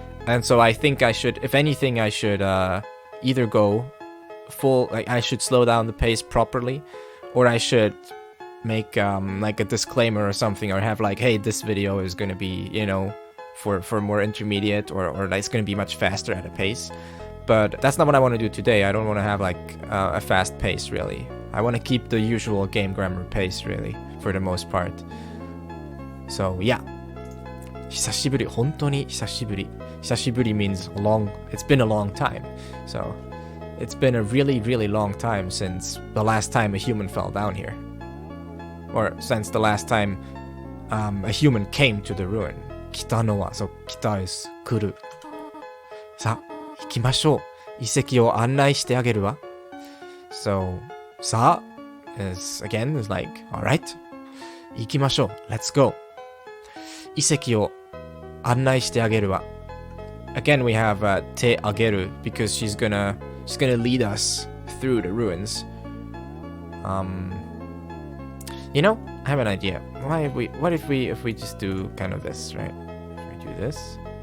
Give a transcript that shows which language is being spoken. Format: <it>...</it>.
<en>And so I think I should, if anything, I should either go full, like I should slow down the pace properly, or I should make like a disclaimer or something, or have like, hey, this video is going to be, you know, for more intermediate, or it's going to be much faster at a pace. But that's not what I want to do today. I don't want to have like a fast pace, really. I want to keep the usual game grammar pace, really, for the most part. So yeah.</en> <ja>久しぶり、本当に久しぶり。</ja> <en>久しぶり means long, it's been a long time. So it's been a really, really long time since the last time a human fell down here. Or since the last time a human came to the ruin.</en> <ja>来たのは、そう、来たです。来る。さあ、行きましょう。遺跡を案内してあげるわ。</ja> <en>So, さあ is like, alright.</en> <ja>行きましょう。</ja> <en>Let's go.</en> <ja>遺跡を案内してあげるわ。</ja> <en>Again, we have てあげる because she's gonna lead us through the ruins. You know, I have an idea. What if we just do kind of this, right? If we do this.</en>